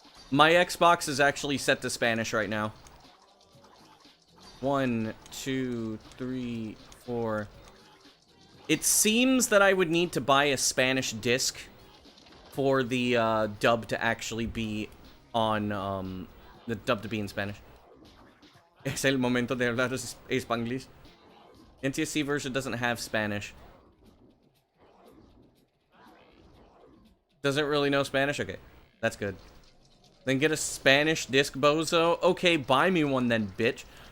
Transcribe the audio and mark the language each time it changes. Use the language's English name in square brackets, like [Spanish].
[English] My Xbox is actually set to Spanish right now. 1, 2, 3, 4. It seems that I would need to buy a Spanish disc for the dub to actually be on, the dub to be in Spanish. [Spanish] Es el momento de hablar Spanglish. [English] NTSC version doesn't have Spanish. Doesn't really know Spanish? Okay, that's good. Then get a Spanish disc, bozo. Okay, buy me one then, bitch.